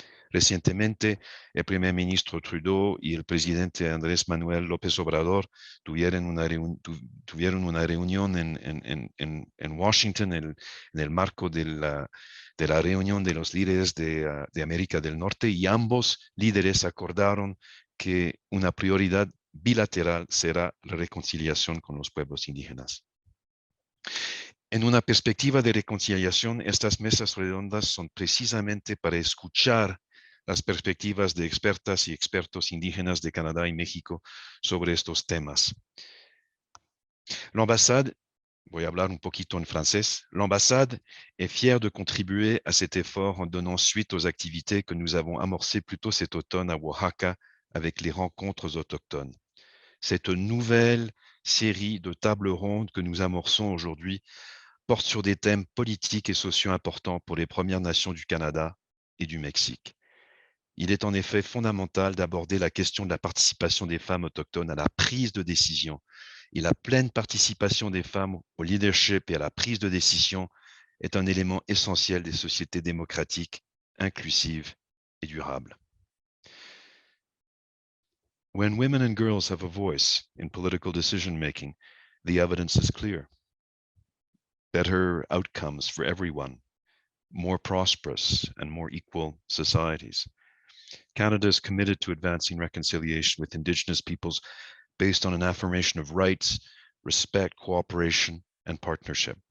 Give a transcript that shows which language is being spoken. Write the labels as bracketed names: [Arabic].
[Spanish] Recientemente, el primer ministro Trudeau y el presidente Andrés Manuel López Obrador tuvieron una reunión en Washington en el marco de la reunión de los líderes de América del Norte, y ambos líderes acordaron que una prioridad bilateral será la reconciliación con los pueblos indígenas. En una perspectiva de reconciliación, estas mesas redondas son precisamente para escuchar las perspectivas de expertas y expertos indígenas de Canadá y México sobre estos temas. [French] L'ambassade, [Spanish] voy a hablar un poquito en francés, [French] l'ambassade est fière de contribuer à cet effort en donnant suite aux activités que nous avons amorcées plus tôt cet automne à Oaxaca avec les rencontres autochtones. Cette nouvelle série de tables rondes que nous amorçons aujourd'hui porte sur des thèmes politiques et sociaux importants pour les Premières Nations du Canada et du Mexique. Il est en effet fondamental d'aborder la question de la participation des femmes autochtones à la prise de décision. Et la pleine participation des femmes au leadership et à la prise de décision est un élément essentiel des sociétés démocratiques, inclusives et durables. [English] When women and girls have a voice in political decision-making, the evidence is clear. Better outcomes for everyone, more prosperous and more equal societies. Canada is committed to advancing reconciliation with Indigenous peoples based on an affirmation of rights, respect, cooperation, and partnership.